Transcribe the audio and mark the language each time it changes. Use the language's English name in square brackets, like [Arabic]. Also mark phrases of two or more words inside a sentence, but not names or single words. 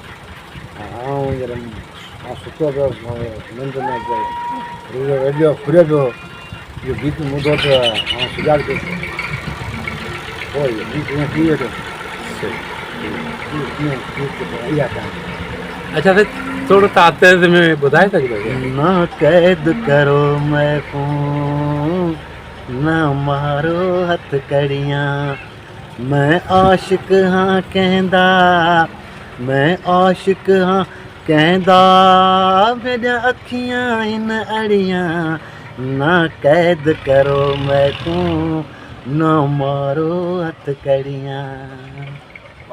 [Sindhi] आउं सुतो पियो, निंड में रेडियो खुलियो पियो, इहो गीत ॿुधो त आउं सुजाॻ पियो, पोइ इहो गीत ईअं थी वियो। अच्छा साईं, थोरो तव्हां तेज़ में ॿुधाए सघंदो [Saraiki] ना कैद करो मैं को ना मारो हथ कड़ियां मैं आशिक हाँ कहंदा मैं आशिक हाँ कहंदा मेरिया अखियां इन अड़ियां ना कैद करो मैं को ना मारो हथ कड़ियां।